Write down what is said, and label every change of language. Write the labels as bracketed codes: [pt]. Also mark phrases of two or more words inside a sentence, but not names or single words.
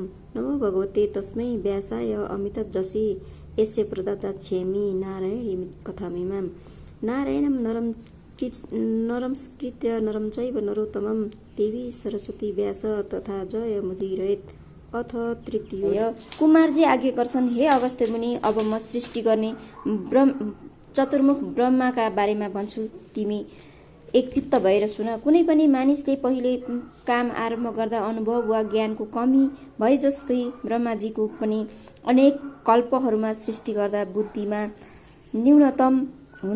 [sa] नमो भगवते तस्मै व्यासाय अमितजसे यस्य प्रदत्ता क्षेमी नारायणी कथामिमां। नारायणं नरंस्कृत्य नरं चैव नरोत्तमं देवी सरस्वती व्यास तथा जय मुदीरयेत्। [ne] अथ तृतीय कुमारजी आज्ञा गर्छन्, हे अगस्त्य मुनि, अब म सृष्टि गर्ने चतुर्मुख ब्रह्माका बारेमा भन्छु, तिमी एकचित्त भएर सुन। कुनै पनि मानिसले पहिले काम आरम्भ गर्दा अनुभव वा ज्ञानको कमी भए जस्तै ब्रह्माजीको पनि अनेक कल्पहरूमा सृष्टि गर्दा बुद्धिमा न्यूनतम हुन्छ।